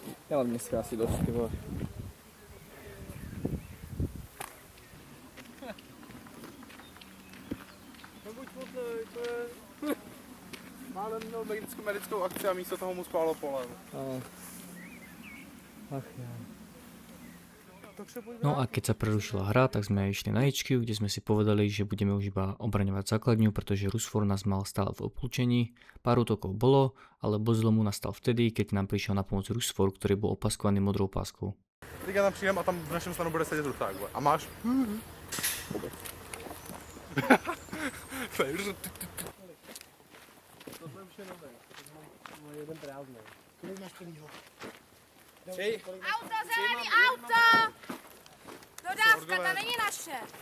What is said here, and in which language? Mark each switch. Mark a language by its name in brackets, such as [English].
[Czech] Já mám dneska asi dost, ty vole. americkou akci a místo toho mu spálo pole. [Slovak] No a keď sa prerušila hra, tak sme išli na HQ, kde sme si povedali, že budeme už iba obraňovať základňu, pretože Rusfor nás mal stále v obklúčení. Pár útokov bolo, ale bod zlomu nastal vtedy, keď nám prišiel na pomoc Rusfor, ktorý bol opaskovaný modrou páskou. [Czech] Teďka tam přijdem a tam v našem stanu bude sedět Rusák. A máš? Auto, zelený auto! Dodávka, ta není naše.